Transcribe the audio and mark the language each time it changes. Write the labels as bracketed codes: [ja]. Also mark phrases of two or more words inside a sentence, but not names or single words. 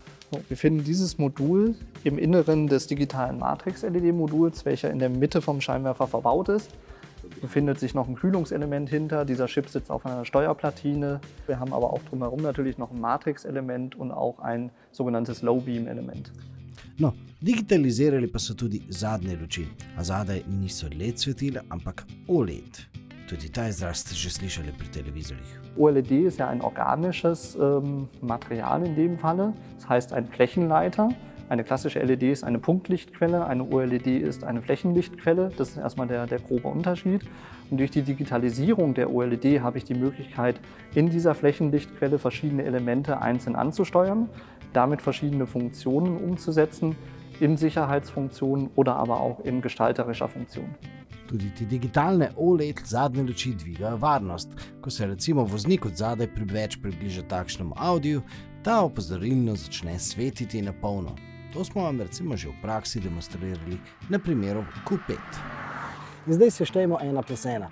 [de] So, wir finden dieses Modul im Inneren des digitalen Matrix-LED-Moduls, welcher in der Mitte vom Scheinwerfer verbaut ist. Befindet sich noch ein Kühlungselement hinter. Dieser Chip sitzt auf einer Steuerplatine. Wir haben aber auch drumherum natürlich noch ein Matrix-Element und auch ein sogenanntes Low-Beam-Element. [sl] No, digitalizirali pa so tudi zadnje luči, a zadaj niso LED svetila, ampak OLED. Tudi ta izraz ste že slišali pri televizorjih. [de] OLED ist ja ein organisches Material in dem Falle. Das heißt ein Flächenleiter. Eine klassische LED ist eine Punktlichtquelle, eine OLED ist eine Flächenlichtquelle. Das ist erstmal der grobe Unterschied. Und durch die Digitalisierung der OLED habe ich die Möglichkeit, in dieser Flächenlichtquelle verschiedene Elemente einzeln anzusteuern, damit verschiedene Funktionen umzusetzen, in Sicherheitsfunktionen oder aber auch in gestalterischer Funktion. [sl] Tudi te digitalne OLED zadnje luči dvigajo varnost. Ko se recimo voznik od zadaj preveč približa takšnemu audiju, ta opozorilno začne svetiti na polno. To smo vam recimo že v praksi demonstrirali na primeru Q5. In zdaj se štejemo 1+1.